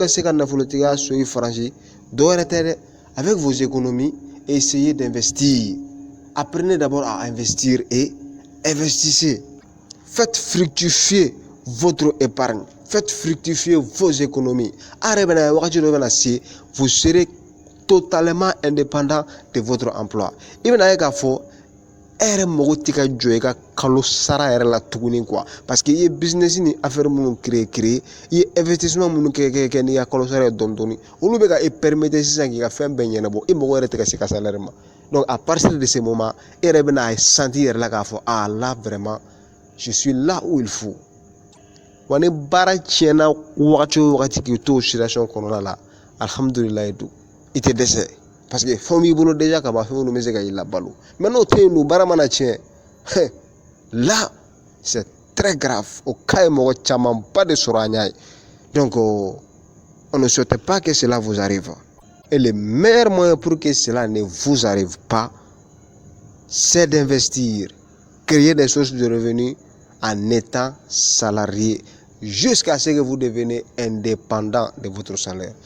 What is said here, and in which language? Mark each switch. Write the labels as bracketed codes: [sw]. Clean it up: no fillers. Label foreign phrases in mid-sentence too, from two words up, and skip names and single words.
[bm] se ka nafolotigiya so i faransi dɔwɛrɛ tɛ dɛ [fr] avec vos économies essayez d'investir apprenez d'abord à investir et investissez faites fructifier votre épargne faites fructifier vos économies [bm] a yɛrɛ bɛna wagati dɔ bɛna se [fr] vous serez totalement indépendant de votre emploi [bm] i bɛna ye k'a fɔ e yɛrɛ mago tɛ ka jɔ i ka kalo sara yɛrɛ la tuguni quoi parce que i ye business ni affaire minnu créer i ye investissement minnu kɛ n'i ka kalo sara ye dɔɔni olu bɛ ka e permettre sisan k'i ka fɛn bɛɛ ɲɛnabɔ i mago yɛrɛ tɛ ka se ka salaire ma [fr] donc à partir de ce moment [bm] e yɛrɛ bɛna sentir yɛrɛ la k'a fɔ [fr] ah là vraiment je suis là où il faut [bm] wa ni baara tiɲɛna wagati o wagati k'i to o situation kɔnɔna la alhamdulilayi don i tɛ dɛsɛ parce que fɛn b'i bolo déjà ka ban fɛn minnu bɛ se ka i labalo mais n'o tɛ yen don baara mana tiɲɛ [fr] là c'est très grave [bm] o cas ye mɔgɔ camanba de sɔrɔ an y'a ye [fr] donc on ne souhaite pas que cela vous arrive et le meilleur moyen pour que cela ne vous arrive pas c'est d'investir créer des sources de revenus en étant salarié jusqu'à ce que vous deveniez indépendant de votre salaire.